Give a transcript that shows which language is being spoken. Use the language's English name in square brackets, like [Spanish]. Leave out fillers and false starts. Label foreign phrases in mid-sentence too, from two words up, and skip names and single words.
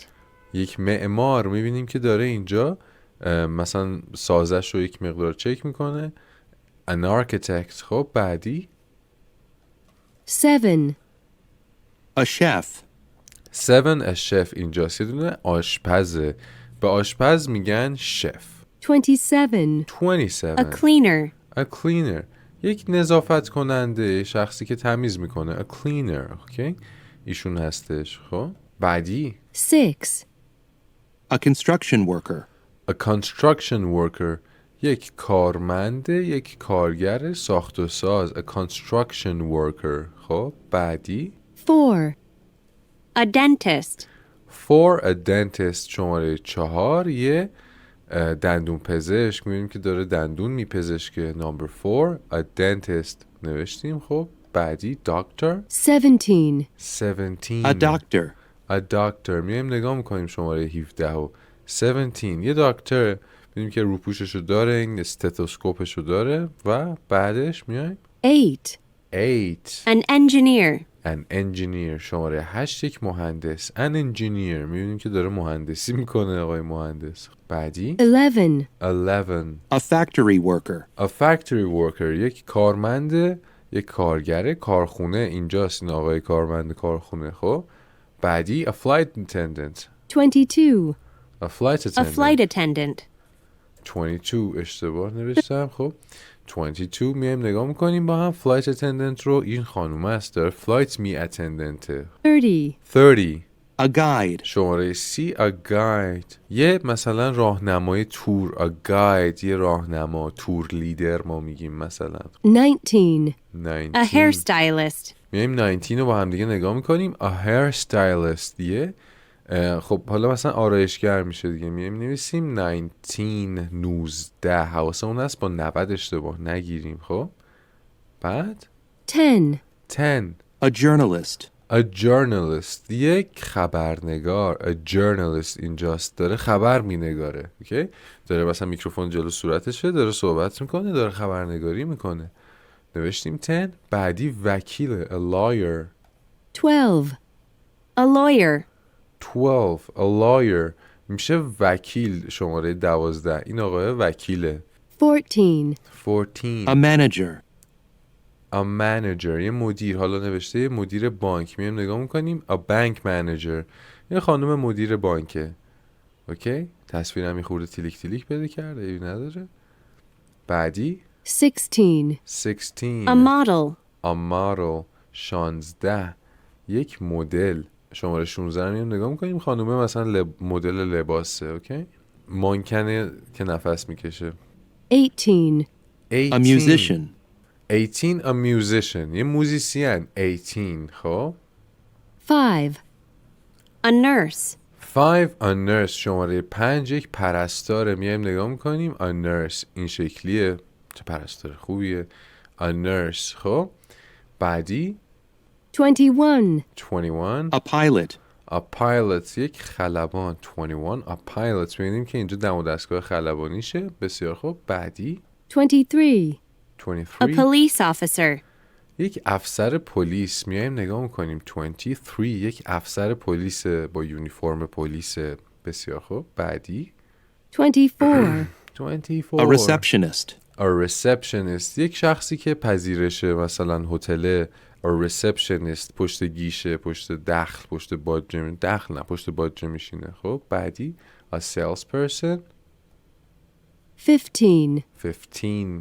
[Persian] یک معمار. میبینیم که داره اینجا مثلا سازش رو یک مقدار چک میکنه [English] an architect. [Persian] خب بعدی 7. [English] A chef. 7 a chef. [Persian] اینجاست یه دونه آشپزه. به آشپز میگن شف. 27. 27 [English] A cleaner. a cleaner. [Persian] یک نظافت کننده، شخصی که تمیز میکنه. [English] a cleaner. [Persian] اوکی ایشون هستش. خب بعدی 6. [English] A construction worker. a construction worker. [Persian] یک کارمند، یک کارگر ساخت و ساز. [English] a construction worker. [Persian] خب بعدی 4. [English] A dentist. [Persian] 4 [English] a dentist. [Persian] شماره 4 یه دندون پزشک. میبینیم که داره دندون میپزشکه. [English] number 4 a dentist [Persian] نوشتیم. خب بعدی doctor. 17. 17 [English] A doctor. a doctor. [Persian] میایم نگاه میکنیم شماره 17 و 17 یه دکتر. میبینیم که روپوششو داره، این استتوسکوپشو داره و بعدش میایم 8. 8 [English] An engineer. an engineer. [Persian] شماره 8 یک مهندس. [English] an engineer. [Persian] میبینیم که داره مهندسی میکنه آقای مهندس. بعدی 11. 11 [English] A factory worker. a factory worker. [Persian] یک کارمند، یک کارگر کارخونه. اینجاست این آقای کارمند کارخونه. خب بعدی [English] a flight attendant. [Persian] 22. [English] a flight A attendant. flight attendant. [Persian] 22 اشتباه نوشتم. خب 22 میایم نگاه میکنیم با هم. [English] flight attendant [Persian] رو این خانوم است داره flight می attendant. 30. 30 [English] A guide. [Persian] شماره C [English] a guide. [Persian] یه مثلا راهنمای تور. [English] a guide [Persian] یه راهنما، [English] tour leader [Persian] ما میگیم مثلا. 19. 19 [English] A hairstylist. [Persian] میایم 19 رو با هم دیگه نگاه میکنیم. [English] a hair stylist. [Persian] یه خب حالا مثلا آرایشگر میشه دیگه. میایم نویسیم 19 حواسمون هست با 90 اشتباه نگیریم. خب بعد 10. 10 [English] A journalist. a journalist. [Persian] یک خبرنگار. [English] a journalist [Persian] اینجاست داره خبر مینگاره. اوکی داره مثلا میکروفون جلو صورتشه، داره صحبت میکنه، داره خبرنگاری میکنه. نوشتیم 10. بعدی وکیل [English] a lawyer. 12. A lawyer. [Persian] 12 [English] a lawyer [Persian] میشه وکیل. شماره 12 این آقای وکیله. 14. 14 [English] A manager. a manager [Persian] یه مدیر. حالا نوشته یه مدیر بانک. میایم نگاه میکنیم [English] a bank manager. [Persian] یه خانم مدیر بانکه. اوکی تصویرم یه خورده تیلیک تیلیک بده کرده ایوی نداره. بعدی 16. 16 [English] A model. a model. [Persian] 16 یک مدل. شماره 16 رو میایم نگاه میکنیم خانومه مثلا مدل لباسه. اوکی مانکنه که نفس میکشه. 18. 18 [English] A musician. [Persian] 18 [English] a musician [Persian] یه موزیسین. 18 خب 5. [English] A nurse. 5 a nurse. [Persian] شماره 5 یک پرستاره. میایم نگاه میکنیم [English] a nurse [Persian] این شکلیه. چه پرستار خوبیه. [English] a nurse. [Persian] خب بعدی 21. 21 [English] A pilot. a pilot [Persian] یک خلبان. [English] 21 a pilot. [Persian] میبینیم که اینجا دم و دستگاه خلبانیشه. بسیار خوب بعدی 23. [English] A 23 police officer. [Persian] یک افسر پلیس، میایم نگاه میکنیم 23 یک افسر پلیس با یونیفرم پلیس. بسیار خوب. بعدی 24. 24 [English] A receptionist. A receptionist [Persian] یک شخصی که پذیرشه، مثلا هتل. [English] A receptionist [Persian] پشت گیشه، پشت دخل، پشت باجه، دخل نه، پشت باجه میشینه. خب بعدی [English] A salesperson [Persian] 15. 15